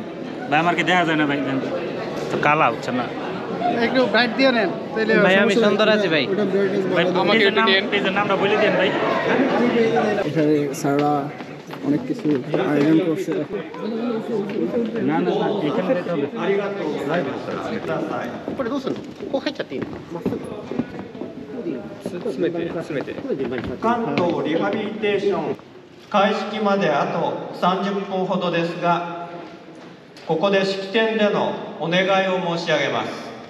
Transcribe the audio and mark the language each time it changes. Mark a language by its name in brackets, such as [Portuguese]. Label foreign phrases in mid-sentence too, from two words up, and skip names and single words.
[Bangla] ভাই আমাকে দেখা যায় না ভাই, তো কালা হচ্ছে না। একটু ব্রাইট দিয়ে নেন তাহলে। ভাই আমি সুন্দর আছি ভাই। ভাই আমাকে পেজের নামটা বলে দেন ভাই। এখানে স্যাররা অনেক কিছু আয়োজন করছে। না না এখানে যেতে হবে। [Japanese] 関東リハビリテーション開式まであと30分ほどですが、ここで式典でのお願いを申し上げます。